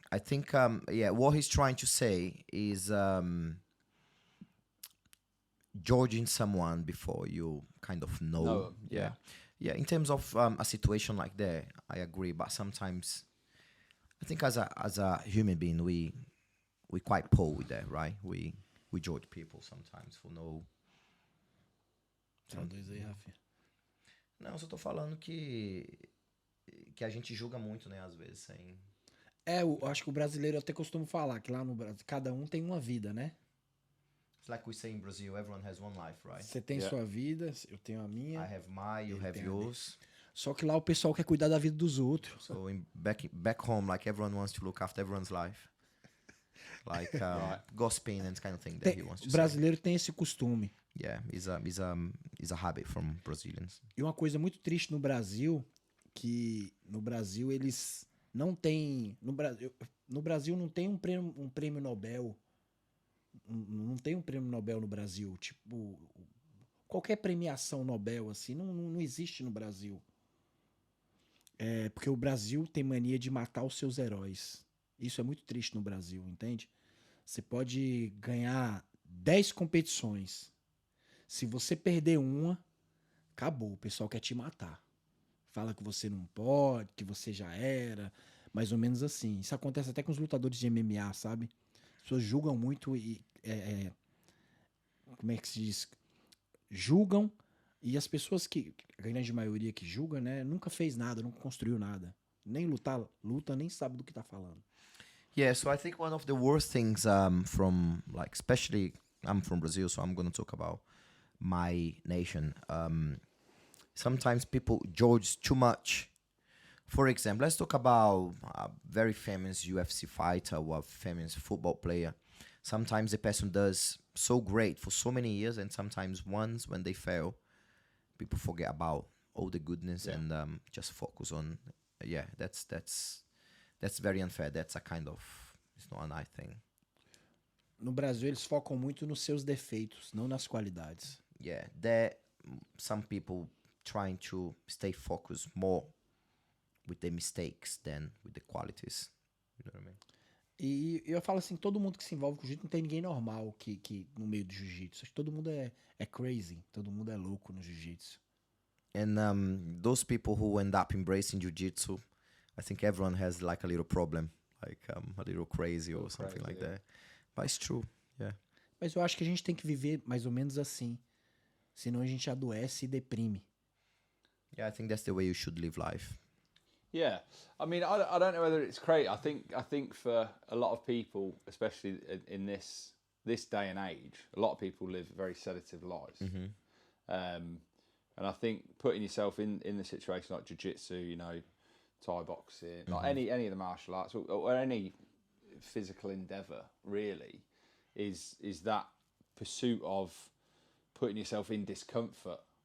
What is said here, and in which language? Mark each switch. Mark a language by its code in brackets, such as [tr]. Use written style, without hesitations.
[en] I think what he's trying to say is judging someone before you kind of know. 'em, yeah. Yeah, in terms of a situation like that, I agree. But sometimes, I think as a human being, we quite poor with that, right? We judge people sometimes for no. [pt] Traduz aí, Rafa. Não, eu só tô falando que a gente julga muito, né? Às vezes sem. Eu acho que o brasileiro até costuma falar que lá no Brasil cada um tem uma vida, né? [en] It's like we say in Brazil, everyone has one life, right? [pt] Você tem sua vida, eu tenho a minha. [en] I have mine, you have yours. [pt] Só que lá o pessoal quer cuidar da vida dos outros. [en] So back home, like everyone wants to look after everyone's life, like gossiping and kind of thing that he wants to [pt] O brasileiro tem esse costume. [en] say. Yeah, is a habit from Brazilians. [pt] E uma coisa muito triste no Brasil, que no Brasil eles não têm, no Brasil não tem um prêmio Nobel. Não tem um prêmio Nobel no Brasil, tipo, qualquer premiação Nobel assim, não existe no Brasil. Porque o Brasil tem mania de matar os seus heróis. Isso é muito triste no Brasil, entende? Você pode ganhar 10 competições. Se você perder uma, acabou, o pessoal quer te matar. Fala que você não pode, que você já era, mais ou menos assim. Isso acontece até com os lutadores de MMA, sabe? As pessoas julgam muito e como é que se diz? Julgam, e as pessoas que, a grande maioria que julga, né, nunca fez nada, nunca construiu nada. Nem luta, nem sabe do que tá falando. [en] Yeah, so I think one of the worst things from, like, especially I'm from Brazil, so I'm going to talk about my nation. Sometimes people judge too much. For example, let's talk about a very famous UFC fighter or a famous football player. Sometimes the person does so great for so many years, and sometimes once when they fail, people forget about all the goodness and just focus on, that's very unfair. That's a kind of, it's not a nice thing. [pt] No Brasil, eles focam muito nos seus defeitos, não nas qualidades. [en] Yeah, there some people trying to stay focused more with the mistakes than with the qualities. You know what I mean? [pt] E eu falo assim, todo mundo que se envolve com jiu-jitsu, não tem ninguém normal que no meio do jiu-jitsu. Acho que todo mundo é crazy, todo mundo é louco no jiu-jitsu. [en] And those people who end up embracing jiu-jitsu, I think everyone has like a little problem, like a little crazy or something like that. But it's true, yeah. [pt] Mas eu acho que a gente tem que viver mais ou menos assim. Senão a gente adoece e deprime. [en] Yeah, I think that's the way you should live life. Yeah, I mean, I don't know whether it's crazy. I think for a lot of people, especially in this day and age, a lot of people live very sedative lives. And I think putting yourself in the situation like jiu-jitsu, you know, Thai boxing, like any of the martial arts or any physical endeavour really is that pursuit of putting yourself in discomfort.